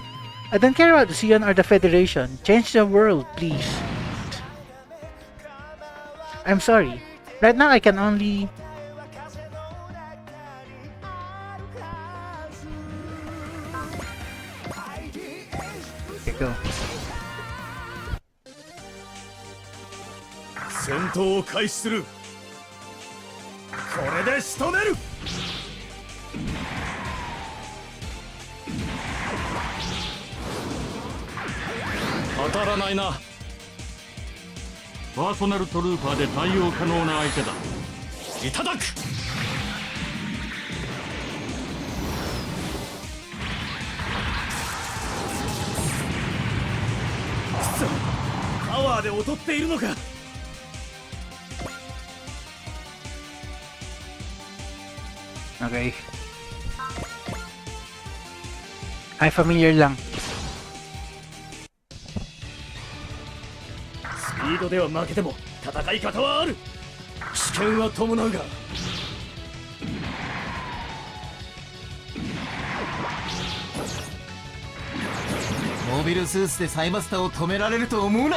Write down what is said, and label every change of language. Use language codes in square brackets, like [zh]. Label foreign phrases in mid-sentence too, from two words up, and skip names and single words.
[en] I don't care about the Sion or the Federation. Change the world, please. I'm sorry. Right now I can only... Okay, go. [ja] 戦闘を開始する。これで仕留める。当たらないな。パーソナルトルーパーで対応可能な相手だ。いただく。パワーで劣っているのか。 [en] Okay. [tl] Ay, familiar lang. [ja] スピードでは負けても戦い方はある。危険は伴うが。モビルスーツでサイマスターを止められると思うな。